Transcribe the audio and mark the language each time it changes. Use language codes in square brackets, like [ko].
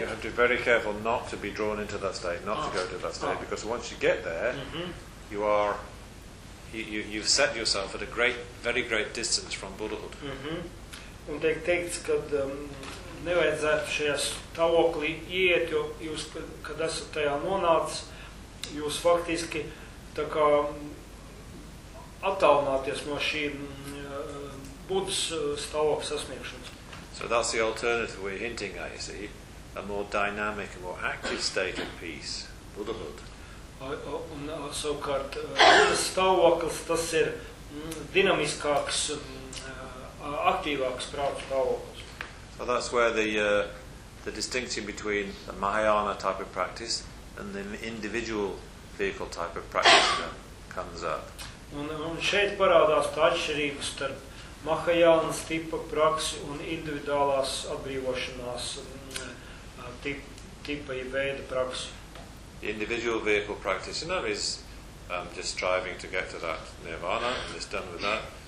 [en] You have to be very careful not to be drawn into that state, not to go to that state, because once you get there, you've set yourself at a great, very great distance from Buddhahood. [lv] Un tiek teikts, ka nevajadzētu šajā stāvoklī iet, jo jūs, kad esat tajā nonācis, jūs faktiski tā kā attālināties no šī Budas stāvokļa sasniegšanas. [en] So that's the alternative we're hinting at, you see, a more dynamic, a more active state of peace, Buddhahood. [lv] Un savukārt, Budas stāvoklis, tas ir dinamiskāks, aktīvāks prāta stāvoklis. [en] But well, that's where the distinction between the Mahayana type of practice and the individual vehicle type of practice comes up. [lv] Un šeit parādās tā atšķirība starp Mahayana tipa praksi un individuālās atbrīvošanās tipa vai veida praksi. [en] The individual vehicle practice, you know, is just striving to get to that Nirvana, and it's done with that.